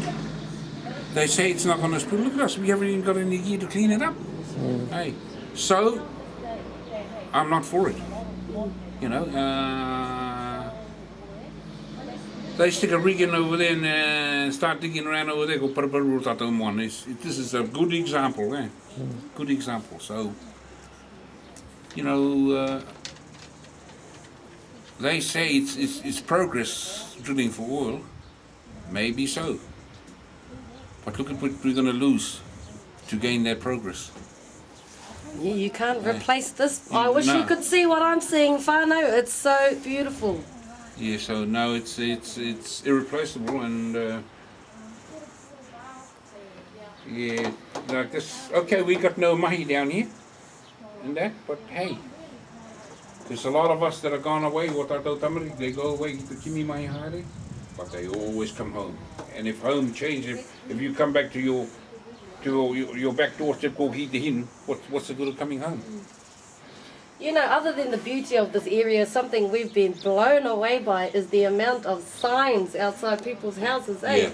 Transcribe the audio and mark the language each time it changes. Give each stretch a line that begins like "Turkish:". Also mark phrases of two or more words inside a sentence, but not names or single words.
English: They say it's not going to spill. Look at us, we haven't even got any gear to clean it up. Hey, so I'm not for it. You know, they stick a rig in over there and start digging around over there.
Māori: Go paraparu tātou moana.
English: This is a good example, eh? Good example. So, you know, they say it's progress drilling for oil. Maybe so. But look at what we're going to lose to gain that progress. Yeah, you can't replace this. I wish you could see what I'm seeing, whanau. It's so beautiful. Yeah, so no, it's irreplaceable, and yeah, like this. Okay, we got no mahi down here, and that. But hey, there's a lot of us that are gone away. What are tamari? They go away to
Māori: kimi mahi haere,
English: but they always come home. And if home changes, if you come back to your back doorstep, go hit the hin. What's the good of coming home? You know, other than the beauty of this area, something we've been blown away by is the amount of signs outside people's houses, eh?